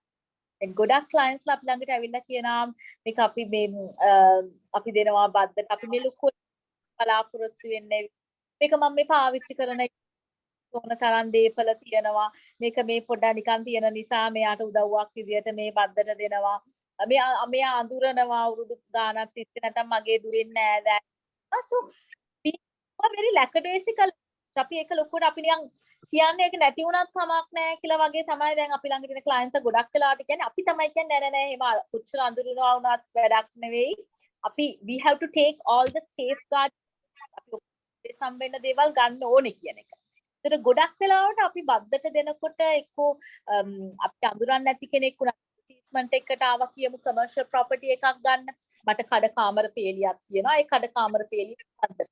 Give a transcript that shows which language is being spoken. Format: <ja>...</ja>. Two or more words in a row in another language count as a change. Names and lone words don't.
<si>දැන් ගොඩක් ක්ලයන්ට්ස්ලා අපි ළඟට ඇවිල්ලා කියනවා මේක අපි අපි දෙනවා බද්දට අපි මේ ලොකු බලාපොරොත්තු වෙන්නේ මේක මම මේ පාවිච්චි කරන ඕන තරම් දේපල තියෙනවා මේක මේ පොඩ්ඩක් නිකන් තියෙන නිසා මෙයාට උදව්වක් විදියට මේ බද්දට දෙනවා මෙයා අඳුරනවා අවුරුදු ගානක් තිස්සේ නැත්නම් මගේ දුරින් නෑ දැන් so</si> <en>very lackadaisical</en> <si>අපි ඒක ලොකුට අපි නිකන් කියන්නේ ඒක නැති වුණත් කමක් නැහැ කියලා වගේ තමයි දැන් අපි ළඟ තියෙන ක්ලයන්ට්ස් ගොඩක් වෙලාවට කියන්නේ අපි තමයි කියන්නේ නෑ එහෙම කොච්චර අඳුරනවා වුණත් වැඩක් නෙවෙයි අපි</si> <en>we have to take all the safeguard</en> <si>අපි සම්බෙන්න දේවල් ගන්න ඕනේ කියන එක. ඒතර ගොඩක් වෙලාවට අපි බද්දට දෙනකොට එක්කෝ අපි අඳුරන්නේ නැති කෙනෙක් උනා ට්‍රීට්මන්ට් එකකට ආවා කියමු</si> <en>commercial property</en> <si>එකක් ගන්න මට කඩ කාමර පේලියක් තියෙනවා ඒ කඩ කාමර පේලිය බද්දට.</si>